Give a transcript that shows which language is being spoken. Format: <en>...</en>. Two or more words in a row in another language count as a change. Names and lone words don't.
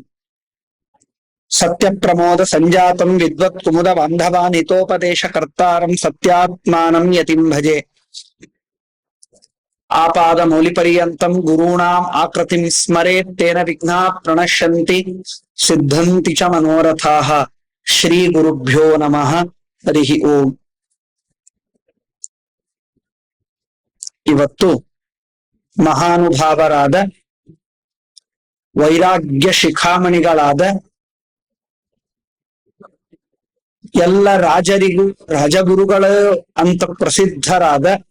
<sa>ಸತ್ಯ ಪ್ರಮೋದ ಸಂಜಾತಂ ವಿದ್ವತ್ ಕುಮುದ ಬಾಂಧವಾನ್ ಹಿತೋಪದೇಶ ಕರ್ತಾರಂ ಸತ್ಯಾತ್ಮಾನಂ ಯತಿಂ ಭಜೆ. ಆಪಾದ ಮೌಲಿಪರ್ಯಂತಂ ಗುರುಣಾಂ ಆಕೃತಿಂ ಸ್ಮರೇತ್ ತೇನ ವಿಘ್ನಾ ಪ್ರಣಶ್ಯಂತಿ ಸಿದ್ಧಂತಿ ಚ ಮನೋರಥಾಃ. ಶ್ರೀ ಗುರುಭ್ಯೋ ನಮಃ ಹರಿ ಓಂ.</sa> <kn>ಇವತ್ತು ಮಹಾನುಭಾವರಾದ ವೈರಾಗ್ಯ ಶಿಖಾಮಣಿಗಳಾದ ಎಲ್ಲ ರಾಜರಿಗೂ ರಾಜಗುರುಗಳು ಅಂತ ಪ್ರಸಿದ್ಧರಾದ</kn>